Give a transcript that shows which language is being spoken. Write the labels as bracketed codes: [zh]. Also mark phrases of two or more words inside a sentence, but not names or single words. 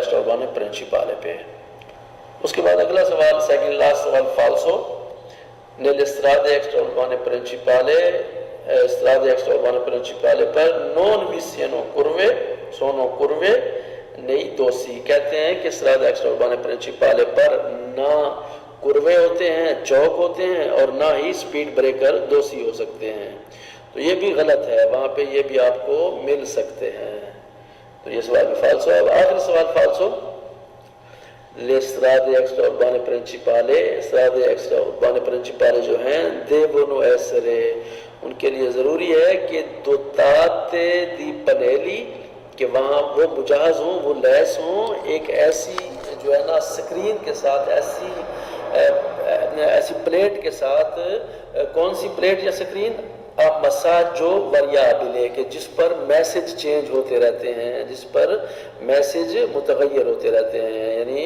[it] strada extraurbane principale [ur] پہ۔ اس کے بعد اگلا سوال [en] second last [ur] سوال فالسو [it] nelle strade extraurbane principali strade extraurbane principali per non vi siano curve sono curve nei dossi [ur] کہتے ہیں کہ [it] strade extraurbane principali [ur] پر نہ کروے ہوتے ہیں چوک ہوتے ہیں اور نہ ہی [en] speed breaker [ur] دوسی ہو سکتے ہیں تو یہ بھی غلط ہے وہاں پہ یہ بھی آپ کو مل سکتے ہیں تو یہ سوال بھی فالسو ہے اب آخری سوال فالسو [it] le strade extraurbane [ur] principali جو ہیں [it] devono essere [ur] ان کے لیے ضروری ہے کہ [it] dotate di pannelli [ur] کہ وہاں وہ مجہز ہوں وہ لیس ہوں ایک ایسی جو ہے نا سکرین کے ساتھ ایسی پلیٹ کے ساتھ کون سی پلیٹ یا سکرین [it] messaggio variabile [ur] کہ جس پر میسج چینج ہوتے رہتے ہیں جس پر میسج متغیر ہوتے رہتے ہیں یعنی